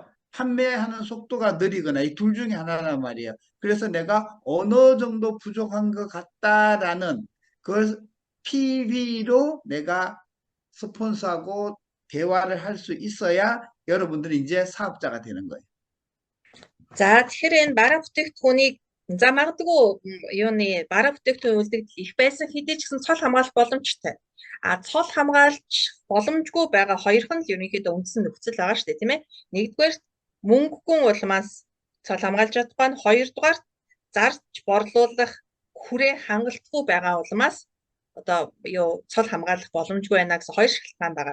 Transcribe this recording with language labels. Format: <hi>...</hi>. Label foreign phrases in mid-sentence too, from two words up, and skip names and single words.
<ko>판매하는 속도가 느리거나 이 둘 중에 하나란 말이에요. 그래서 내가 어느 정도 부족한 것 같다라는 그걸 PV로 내가 스폰서하고 대화를 할 수 있어야 여러분들이 이제 사업자가 되는 거예요.</ko> <mn>За тэгэхээр энэ бараа бүтээгдэхүүнийг за магадгүй юуны бараа бүтээгдэхүүн үлдэгдэл их байсан хэдий ч гэсэн цол хамгаалах боломжтой. Цол хамгаалж боломжгүй байгаа хоёрхан л ерөнхийдөө үндсэн нөхцөл байгаа шүү дээ, тийм ээ. Нэгдүгээр мөнгөгүй улмаас цол хамгаалж чадахгүй, хоёрдугаар зарж борлуулах хүрээ хангалтгүй байгаа улмаас одоо юу цол хамгаалах боломжгүй байна гэсэн хоёр шалтгаан байгаа.</mn>